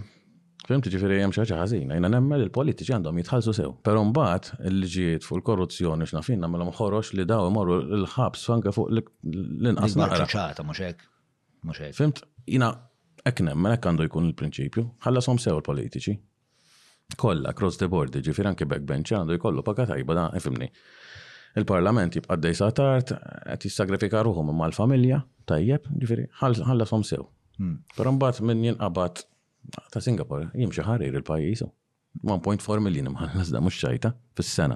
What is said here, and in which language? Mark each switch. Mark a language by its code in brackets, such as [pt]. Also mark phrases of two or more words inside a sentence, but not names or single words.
[mt] Fimt ġifieri hemm xi ħaġa ħażina, jiena nemmen il-politiċi għandhom jitħallsu sew. Però mbagħad il-liġijiet fuq il-korruzzjoni x'nafin nagħmelhom ħorox li daw imorru l-ħabs anke fuq l-inqas naqra. Mhux hekk. Fimt, jiena hekk nemmen hekk għandu jkun il-prinċipju, ħallasom sew il-politiċi. [en] Kollha across the board, [mt] ġifieri anke backbench għandu jkollu paga tajba da, ifhimni. Il-Parlament jibqa' dej sa tard, qed jissagrifika ruħhom imma l-familja, tajjeb, ġifieri ħallasom sew. Però mbagħad min jinqabad ta' Singapore jimxi ħarir il-pajjiż. 1.4 million imħallas da mhux ċajta fis-sena.